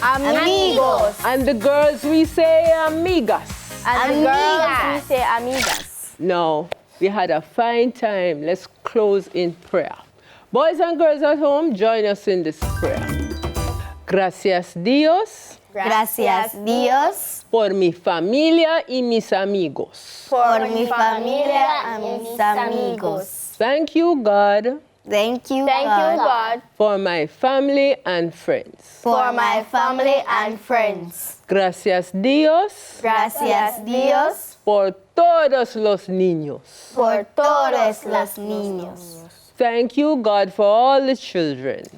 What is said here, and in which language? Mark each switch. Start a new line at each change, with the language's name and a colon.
Spanish: Amigos.
English: And the girls, we say amigas. And girls, we say amigas. Now, we had a fine time. Let's close in prayer. Boys and girls at home, join us in this prayer.
Spanish: Gracias, Dios. Gracias, Dios. Por mi familia y mis amigos. Por mi familia y mis amigos.
English: Thank you, God. Thank you, God. For my family and friends. For my family and friends.
Spanish: Gracias, Dios. Gracias, Dios. Por todos los niños. Por todos los niños.
English: Thank you, God, for all the children.